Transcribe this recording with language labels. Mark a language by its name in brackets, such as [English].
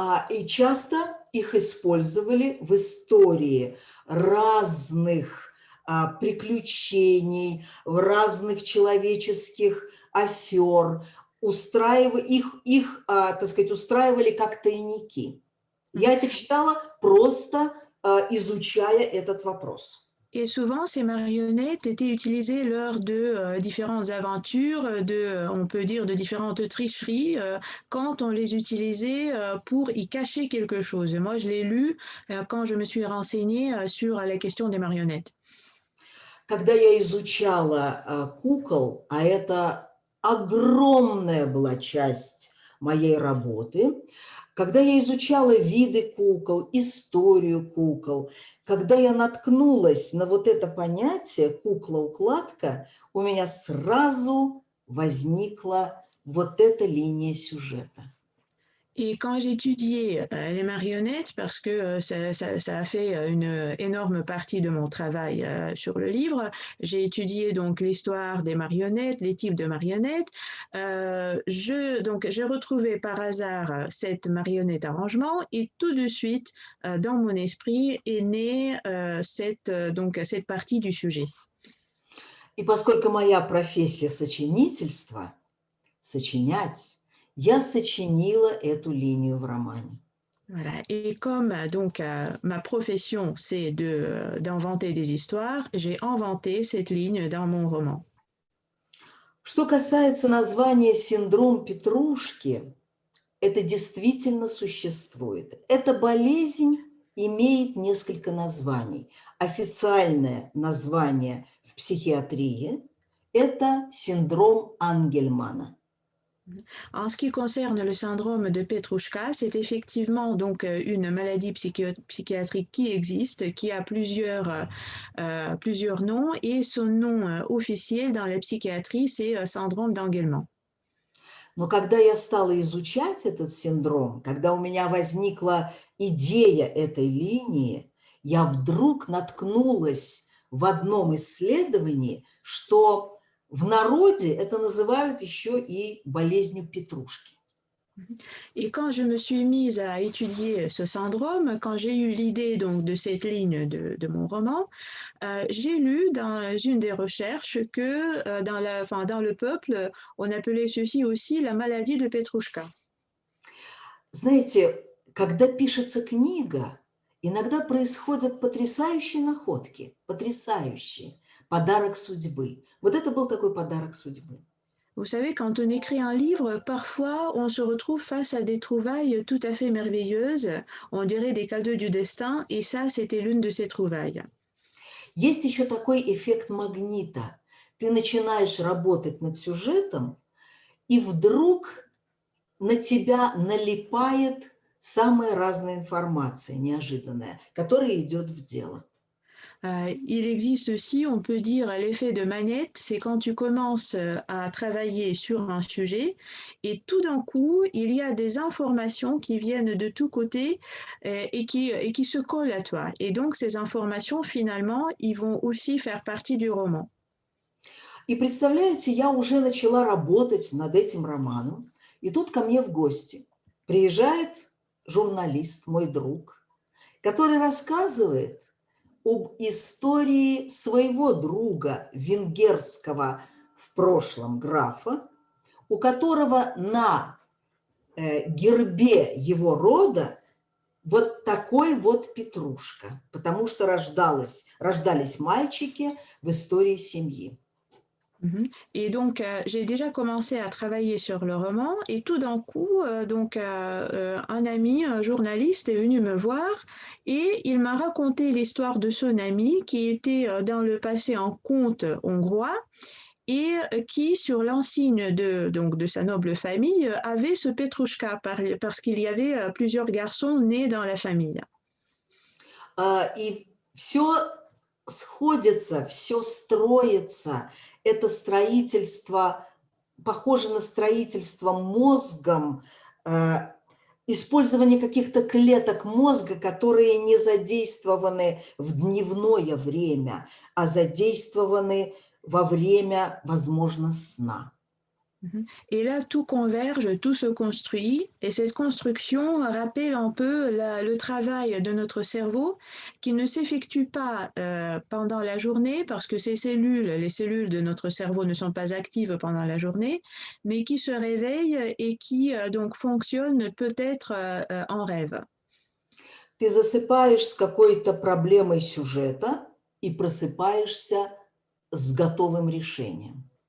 [Russian] И часто их использовали в истории разных приключений, разных человеческих афер. Их, так сказать, устраивали как тайники. Я это читала, просто изучая этот вопрос. [French] Et souvent, ces marionnettes étaient utilisées lors de différentes aventures, on peut dire de différentes tricheries, quand on les utilisait pour y cacher quelque chose. Et moi, je l'ai lu quand je me suis renseignée sur la question des marionnettes. [Russian] Когда я изучала кукол, а это огромная была часть моей работы, когда я изучала виды кукол, историю кукол, когда я наткнулась на вот это понятие кукла-укладка, у меня сразу возникла вот эта линия сюжета. [French] Et quand j'étudiais les marionnettes, parce que ça a fait une énorme partie de mon travail sur le livre, j'ai étudié donc l'histoire des marionnettes, les types de marionnettes. J'ai retrouvé par hasard cette marionnette arrangement et tout de suite, dans mon esprit, est née cette partie du sujet. [Russian] И поскольку моя профессия сочинительство, сочинять, я сочинила эту линию в романе. [French] Voilà. Et comme donc ma profession c'est d'inventer des histoires, j'ai inventé cette ligne dans mon roman. [Russian] Что касается названия синдром Петрушки, это действительно существует. Эта болезнь имеет несколько названий. Официальное название в психиатрии – это синдром Ангельмана. [French] En ce qui concerne le syndrome de Petrouchka, c'est effectivement donc une maladie psychiatrique qui existe, qui a plusieurs noms et son nom officiel dans la psychiatrie, c'est syndrome d'Engelmann. [Russian] Но когда я стала изучать этот синдром, когда у меня возникла идея этой линии, я вдруг наткнулась в одном исследовании, что в народе это называют еще и болезнью петрушки. [French] Et quand je me suis mise à étudier ce syndrome, quand j'ai eu l'idée donc de cette ligne de mon roman, j'ai lu dans une des recherches que dans le peuple, on appelait ceci aussi la maladie de Petrouchka. [Russian] Знаете, когда пишется книга, иногда происходят потрясающие находки, потрясающие. Подарок судьбы. Вот это был такой подарок судьбы. [French] Vous savez, quand on écrit un livre, parfois on se retrouve face à des trouvailles tout à fait merveilleuses, on dirait des cadeaux du destin, et ça, c'était l'une de ces trouvailles. [Russian] Есть еще такой эффект магнита. Ты начинаешь работать над сюжетом, и вдруг на тебя налипает самая разная информация, неожиданная, которая идет в дело. [French] Il existe aussi, on peut dire, l'effet de manette, c'est quand tu commences à travailler sur un sujet et tout d'un coup, il y a des informations qui viennent de tous côtés et qui se collent à toi. Et donc, ces informations, finalement, ils vont aussi faire partie du roman. [Russian] И представляете, я уже начала работать над этим романом, и тут ко мне в гости приезжает журналист, мой друг, который рассказывает об истории своего друга, венгерского в прошлом графа, у которого на гербе его рода вот такой вот петрушка, потому что рождались мальчики в истории семьи. [French] Et donc, j'ai déjà commencé à travailler sur le roman et tout d'un coup, un ami, un journaliste est venu me voir et il m'a raconté l'histoire de son ami qui était dans le passé un comte hongrois et qui, sur l'insigne de sa noble famille, avait ce Petrouchka parce qu'il y avait plusieurs garçons nés dans la famille. [Russian] И все сходится, все строится. Это строительство, похоже на строительство мозгом, использование каких-то клеток мозга, которые не задействованы в дневное время, а задействованы во время, возможно, сна. [French] Et là, tout converge, tout se construit, et cette construction rappelle un peu le travail de notre cerveau qui ne s'effectue pas pendant la journée parce que les cellules de notre cerveau ne sont pas actives pendant la journée, mais qui se réveillent et qui donc fonctionnent peut-être en rêve. [Russian] Ты засыпаешь с какой-то проблемой сюжета и просыпаешься с готовым решением.